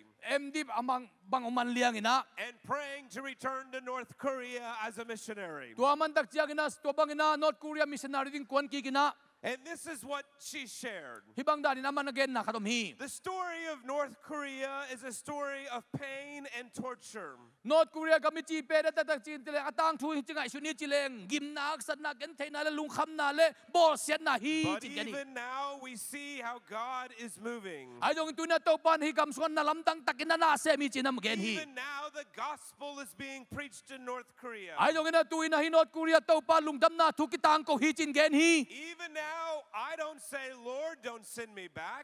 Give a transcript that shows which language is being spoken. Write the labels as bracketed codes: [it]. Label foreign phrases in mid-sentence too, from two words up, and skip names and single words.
[en] And praying to return to North Korea as a missionary. And this is what she shared. The story of North Korea is a story of pain and torture. [ctd] North Korea kamichi peda tatak chin tele atang thu chingai suni chileng gimnak sanna gen theina le lungkham na le bol sian na hi. [en] But even now we see how God is moving. Even now the gospel is being preached in North Korea. Even now I don't say, Lord, don't send me back.